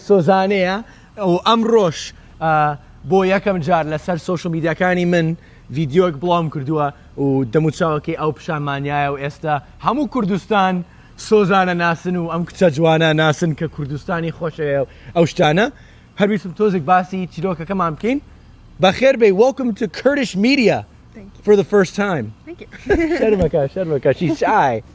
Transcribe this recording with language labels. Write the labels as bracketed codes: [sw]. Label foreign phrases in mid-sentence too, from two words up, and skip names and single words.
[ckb] سۆزانەیە و ئەمڕۆژ بۆ یەکەم جار لەسەر سۆشیال میدیاکانی من ڤیدیۆک بڵاوم کردووە و دەموچاوەکەی ئەو پیشانمانیایە و ئێستا هەموو کوردستان سۆزانە ناسن و ئەم کچە جوانە ناسن کە کوردستانی خۆشەیە ئەو شتانە هەرویستم تۆزێک باسی چیرۆکەکەمان بکەین بەخێر بێ [en] welcome to Kurdish media for the first time. Thank you. شەرمەکە she's shy.